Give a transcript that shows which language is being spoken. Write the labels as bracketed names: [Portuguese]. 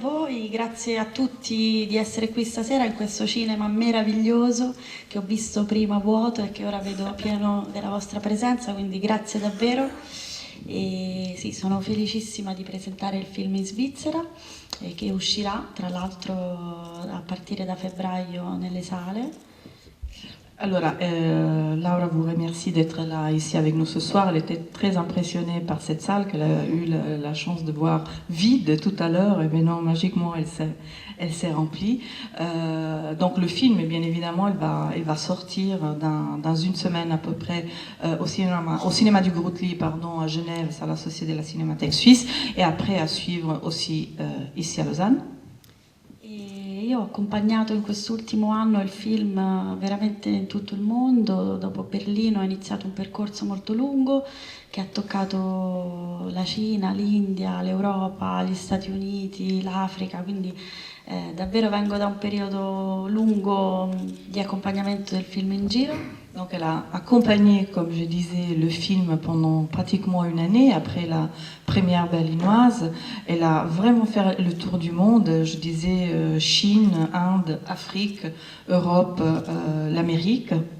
[Italian] voi, grazie a tutti di essere qui stasera in questo cinema meraviglioso che ho visto prima vuoto e che ora vedo pieno della vostra presenza, quindi grazie davvero. E sì, sono felicissima di presentare il film in Svizzera che uscirà tra l'altro a partire da febbraio nelle sale. [French] Alors, Laura vous remercie d'être là ici avec nous ce soir. Elle était très impressionnée par cette salle qu'elle a eu la chance de voir vide tout à l'heure. Et maintenant, magiquement, elle s'est remplie. Donc le film, bien évidemment, il va sortir dans une semaine à peu près au cinéma du Grootli, pardon, à Genève, c'est à la Société de la Cinémathèque suisse, et après à suivre aussi ici à Lausanne. [Italian] Io ho accompagnato in quest'ultimo anno il film veramente in tutto il mondo. Dopo Berlino ho iniziato un percorso molto lungo che ha toccato la Cina, l'India, l'Europa, gli Stati Uniti, l'Africa, quindi davvero vengo da un periodo lungo di accompagnamento del film in giro. [French] Donc elle a accompagné, comme je disais, le film pendant pratiquement une année après la première berlinoise. Elle a vraiment fait le tour du monde, je disais Chine, Inde, Afrique, Europe, l'Amérique.